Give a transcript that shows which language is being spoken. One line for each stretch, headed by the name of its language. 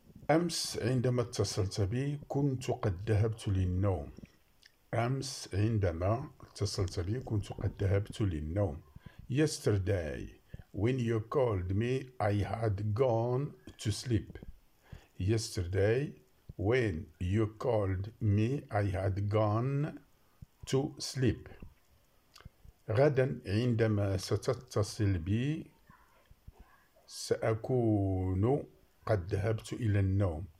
Arabic: أمس عندما اتصلت بي كنت قد ذهبت للنوم. أمس عندما اتصلت بي كنت قد ذهبت للنوم.
English: Yesterday when you called me I had gone to sleep. Yesterday when you called me I had gone to sleep.
Arabic: غدا عندما ستتصل بي سأكون قد ذهبت إلى النوم.